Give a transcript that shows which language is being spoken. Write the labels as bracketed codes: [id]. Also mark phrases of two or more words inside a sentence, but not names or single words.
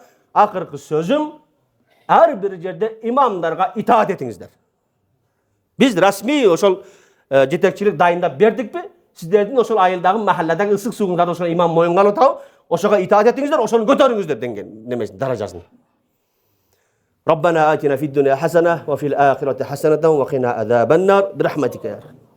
[ky] Акыркы сөзүм, ар бир жерде имамдарга итаат этиңиздер. Биз расмий ошол жетекчилик дайындап бердикпи? Сиздердин ошол айылдагы махалладагы ысык сууңдарды ошол имам моюнга алып атабы, ошого итаат этиңиздер, ошону көтөрүңүздер деген немесин даражасын. [ar] ربنا آتنا في الدنيا حسنة وفي الآخرة حسنة وقنا عذاب النار برحمتك يا رب.